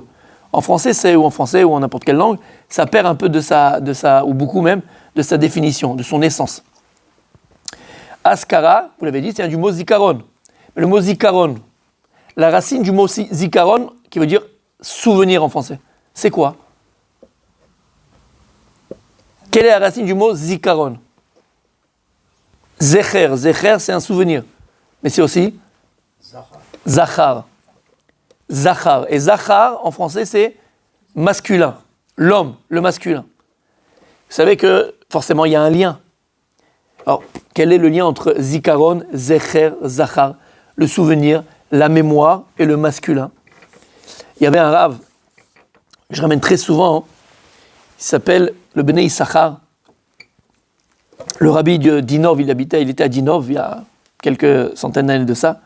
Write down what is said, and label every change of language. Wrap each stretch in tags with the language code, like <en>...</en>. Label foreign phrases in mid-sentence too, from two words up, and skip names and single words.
<fr>En français, ou en n'importe quelle langue, ça perd un peu de sa, ou beaucoup même, de sa définition, de son essence. Askara, vous l'avez dit, c'est du mot zikaron. Mais le mot zikaron, la racine du mot zikaron, qui veut dire souvenir en français, c'est quoi? Quelle est la racine du mot zikaron?</fr> <he>זכר. זכר,</he> <fr>c'est un souvenir. Mais c'est aussi zachar. Zachar. Et zachar, en français, c'est masculin. L'homme, le masculin. Vous savez que, forcément, il y a un lien. Alors, quel est le lien entre</fr> <he>זיכרון, זכר, זכר?</he> <fr>Le souvenir, la mémoire et le masculin. Il y avait un rave, que je ramène très souvent, il s'appelle le Bnei Issachar. Le rabbi de Dinov, il était à Dinov il y a quelques centaines d'années de ça.</fr>